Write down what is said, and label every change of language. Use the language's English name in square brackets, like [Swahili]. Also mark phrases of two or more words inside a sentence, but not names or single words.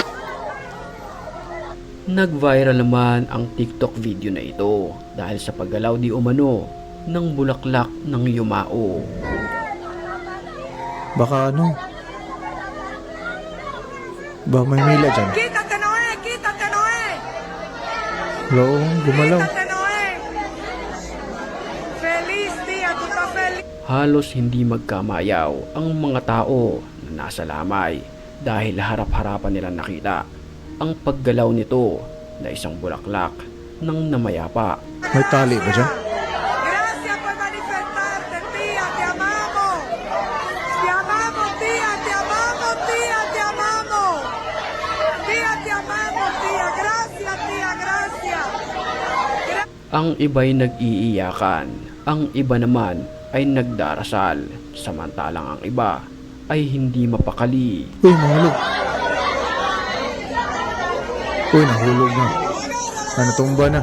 [Filipino] Nag-viral naman ang TikTok video na ito dahil sa paggalaw di umano ng bulaklak ng yumao. Baka ano? Baka may mila dyan. [Spanish] ¡Quítate, Noé! ¡Quítate, Noé! [Filipino] Hello, gumalaw. [Spanish] ¡Quítate, Noé! ¡Feliz día! ¡Tú estás feliz! [Filipino] Halos hindi magkamayaw ang mga tao na nasa lamay dahil harap-harapan nilang nakita ang paggalaw nito na isang bulaklak ng namayapa. May tali ba dyan? [Spanish] Gracias por manifestarte, tía. Te amamos. Te amamos, tía. Te amamos, tía. Te amamos. Tía, te amamos, tía. Gracias, tía. Gracias. [Filipino] Ang iba'y nag-iiyakan, ang iba naman ay nagdarasal, samantalang ang iba ay hindi mapakali. Uy, mahulog. Uy, nahulog na. Natumba na.